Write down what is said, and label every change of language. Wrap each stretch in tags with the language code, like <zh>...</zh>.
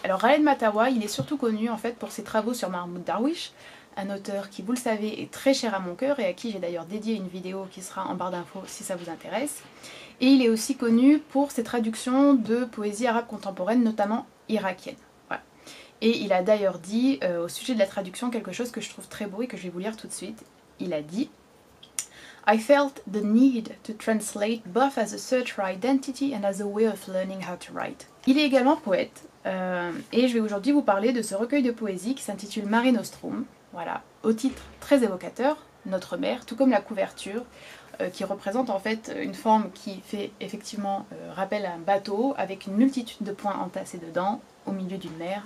<fr>Alors Khaled Matawa, il est surtout connu en fait pour ses travaux sur Mahmoud Darwish, un auteur qui, vous le savez, est très cher à mon cœur et à qui j'ai d'ailleurs dédié une vidéo qui sera en barre d'infos si ça vous intéresse. Et il est aussi connu pour ses traductions de poésie arabe contemporaine, notamment irakienne. Et il a d'ailleurs dit au sujet de la traduction quelque chose que je trouve très beau et que je vais vous lire tout de suite. Il a dit</fr> <en>« I felt the need to translate both as a search for identity and as a way of learning how to write ».</en> <fr>Il est également poète et je vais aujourd'hui vous parler de ce recueil de poésie qui s'intitule Mare Nostrum, voilà, au titre très évocateur, Notre Mère, tout comme la couverture, qui représente en fait une forme qui fait effectivement rappel à un bateau avec une multitude de points entassés dedans au milieu d'une mer.</fr>